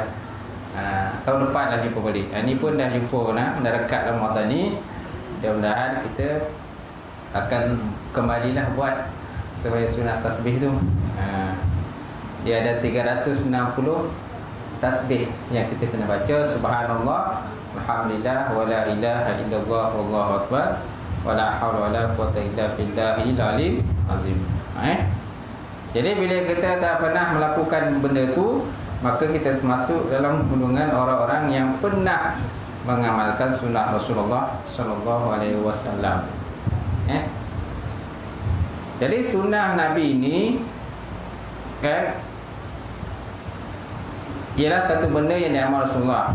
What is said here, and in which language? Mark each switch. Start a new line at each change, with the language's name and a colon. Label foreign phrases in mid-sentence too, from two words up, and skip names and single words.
Malay: Tahun depan dah jumpa balik. Ini pun dah jumpa, dah dekat Ramadan ni. Mudah-mudahan kita akan kembalilah buat sembahyang sunat tasbih tu. Dia ada 360 tasbih yang kita kena baca.
Arabic: سبحان الله، الحمد لله, ولا إله إلا الله، والله أكبر، ولا حول ولا قوة إلا بالله العلي العظيم.
Malay: Jadi bila kita tak pernah melakukan benda tu, maka kita masuk dalam golongan orang-orang yang pernah mengamalkan sunnah Rasulullah
Arabic: صلى الله عليه وسلم.
Malay: Jadi sunnah Nabi ini kan ialah satu benda yang diamal Rasulullah.